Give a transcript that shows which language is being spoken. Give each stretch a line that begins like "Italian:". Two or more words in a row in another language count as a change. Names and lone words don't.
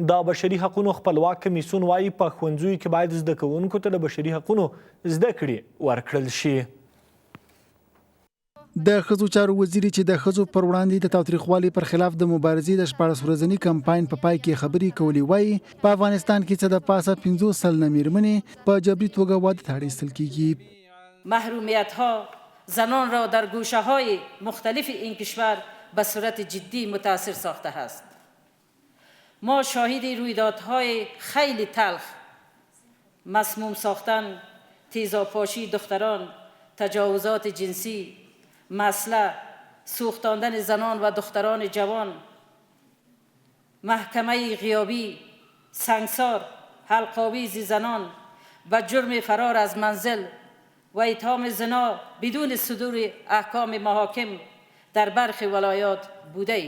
Pashto: د بشري حقونو خپلواک کمیسیون وایي په ښوونځیو کې باید زده کوونکو ته د بشري حقونو زده کړې ورکړل شي. د ښځو چارو وزیري چې د ښځو پر وړاندې د تاوتریخوالي پر خلاف د مبارزې د 14 ورځني کمپاین په پای کې خبرې کولې وایي په افغانستان کې څه د پاسه 50 سلنه میرمنې په جبري توګه واده ته اړ ایستل کیږي.
Persian: محرومیت‌ها زنان را در گوشه‌های مختلف این کشور به صورت جدی متاثر ساخته است. ما شاهد رویدادهای خیلی تلخ، مسموم ساختن، تیزابپاشی دختران، تجاوزات جنسی، مسلح، سوختاندن زنان و دختران جوان، محکمه غیابی، سنگسار، حلق‌آویز زنان و جرم فرار از منزل و اتهام زنا بدون صدور احکام محاکم در برخی ولایات بوده ایم.